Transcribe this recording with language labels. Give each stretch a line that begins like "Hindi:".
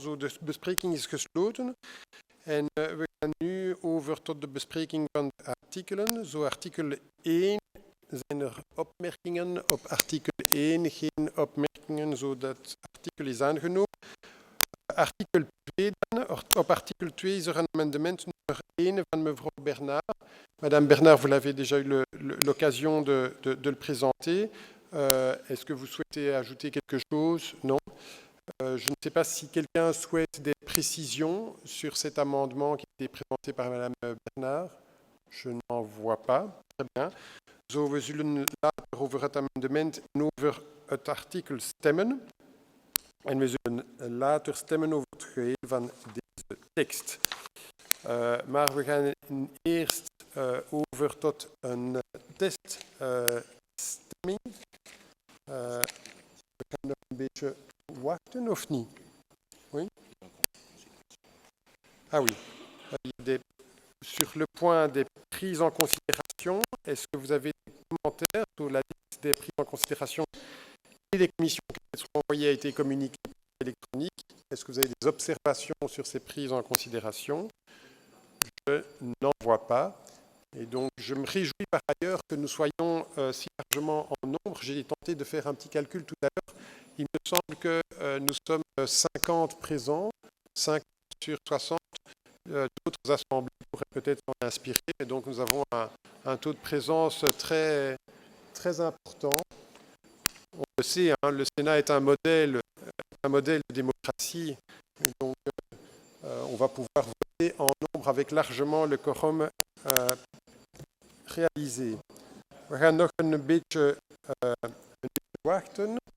Dutch: Zo, de bespreking is gesloten. En we gaan nu over tot de bespreking van de artikelen. Zo, artikel 1 zijn er opmerkingen? Op artikel 1 geen opmerkingen, zodat artikel is aangenomen. Artikel 2 dan. Op artikel 2 is er een amendement nummer 1 van mevrouw Bernard.
French: Madame Bernard, vous l'avez déjà eu l'occasion de le présenter. Est-ce que vous souhaitez ajouter quelque chose? Non. Je ne sais pas si quelqu'un souhaite des précisions sur cet amendement qui a été présenté par Madame Bernard. Je n'en vois pas. Très bien.
Dutch: Zo, we zullen later over het amendement en over het artikel stemmen. En we zullen later stemmen over het geheel van deze tekst. Maar we gaan eerst over tot een teststemming. We gaan nog een beetje wachten, of niet?
French: Oui? Ah oui. Sur le point des prises en considération, est-ce que vous avez des commentaires sur la liste des prises en considération et des commissions qui sont envoyées a été communiquée électronique? Est-ce que vous avez des observations sur ces prises en considération? Je n'en vois pas. Et donc, je me réjouis par ailleurs que nous soyons si largement en nombre. J'ai tenté de faire un petit calcul tout à l'heure. Il me semble que nous sommes 50 présents, 50 sur 60. D'autres assemblées pourraient peut-être s'en inspirer. Et donc, nous avons un taux de présence très, très important. On le sait, hein, le Sénat est un modèle de démocratie. Et donc, on va pouvoir voter en nombre avec largement le quorum réalisé.
Dutch: We gaan nog een beetje wachten.